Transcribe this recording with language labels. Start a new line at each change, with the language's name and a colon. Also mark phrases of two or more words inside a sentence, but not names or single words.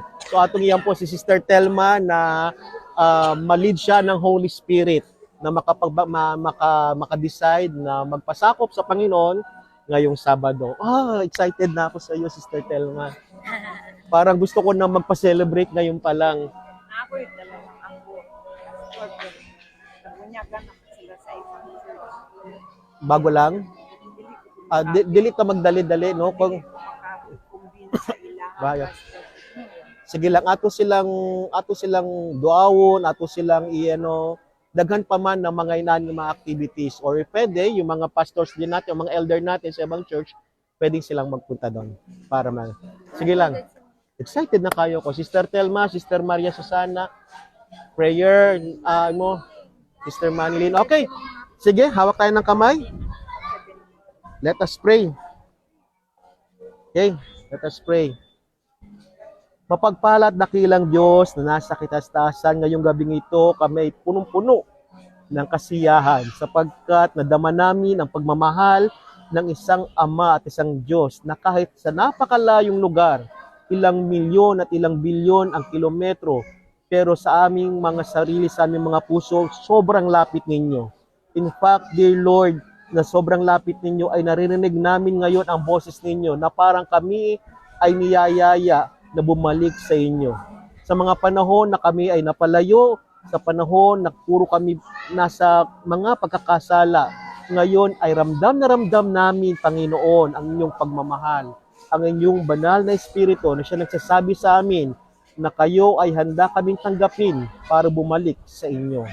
Filipino: So, atong iyan po si Sister Telma na ma-lead siya ng Holy Spirit na maka-decide na magpasakop sa Panginoon ngayong Sabado. Excited na ako sa iyo, Sister Telma. Parang gusto ko na magpa-celebrate ngayon pa lang. ako yung dalawang apo. Nabunyagan ako sila sa isang church.
Cebuano: Bago lang? Dili ka magdali-dali, no? Kung Makakumbin sa ilang Baya. Sige lang, ato silang duawon, ato silang daghan pa man ng mga inani mga activities,
Filipino: or pwede yung mga pastors din natin, yung mga elder natin sa ibang church, pwedeng silang magpunta doon para sige lang. Excited na kayo ko. Sister Telma, Sister Maria Susana, prayer, Sister Manilyn. Okay, sige, hawak tayo ng kamay.
English: Let us pray. Okay, let us pray.
Filipino: Mapagpalat dakilang Diyos na nasa kitastasan ngayong gabing ito, kami ay punong-puno ng kasiyahan sapagkat nadama namin ang pagmamahal ng isang Ama at isang Diyos na kahit sa napakalayong lugar, ilang milyon at ilang bilyon ang kilometro, pero sa aming mga sarili, sa aming mga puso, sobrang lapit ninyo.
English: In fact, dear Lord,
Filipino: na sobrang lapit ninyo ay naririnig namin ngayon ang boses ninyo na parang kami ay niyayaya na bumalik sa inyo. Sa mga panahon na kami ay napalayo, sa panahon na puro kami nasa mga pagkakasala, ngayon ay ramdam na ramdam namin, Panginoon, ang inyong pagmamahal, ang inyong banal na Espiritu na siya nagsasabi sa amin na kayo ay handa kaming tanggapin para bumalik sa inyo.